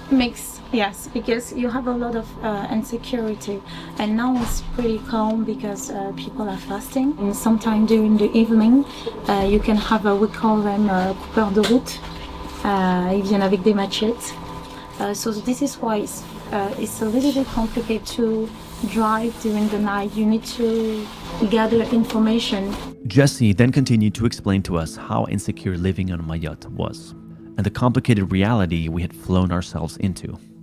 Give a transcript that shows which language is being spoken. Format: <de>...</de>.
<en>Mix, yes, because you have a lot of insecurity, and now it's pretty calm because people are fasting. And sometime during the evening, you can have we call them coupeurs de route.</en> <fr>Ils viennent avec des machettes.</fr> <en>So this is why it's a little bit complicated to drive during the night. You need to gather information. Jessie then continued to explain to us how insecure living on Mayotte was, and the complicated reality we had flown ourselves into.</en>